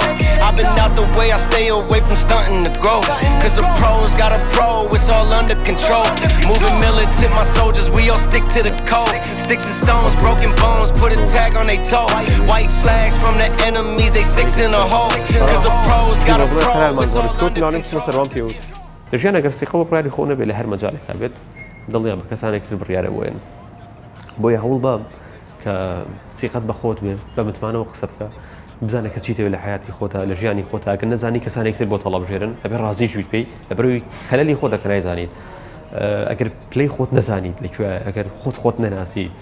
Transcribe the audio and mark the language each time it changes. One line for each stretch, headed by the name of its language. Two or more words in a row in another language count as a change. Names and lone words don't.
English: I've been out the way, I stay away from stunting the growth. Cause the pros got a pro, it's all under control. Moving militant, my soldiers, we all stick to the code. Sticks and stones, broken bones, put a tag on they toe. White flags from the enemies, they six in a hole. Cause the pros got a pro.
Central Kurdish: لە ژیانە گەر سیقەوە پراری خۆ نەبێت لە هەر مەجالێکا بێت دڵنیا بە کەسانێک تر بڕیارە بۆێن بۆیە هەوڵ بە کە سیقەت بە خۆت بێ بە متمانەوە قسە بکە بزانێت کە چیتەوێت لە حیاتی خۆتا لە ژیانی خۆتا کە نەزانی کەسانێک تر بۆ تەڵەبژێرن ئەبێ ڕازیش بیت پێی لەبەرەوەی خەلەلی خۆتە کە نایزانیت ئەگەر پلەی خۆت نەزانیت لەکوێ ئەگەر خۆت نەناسی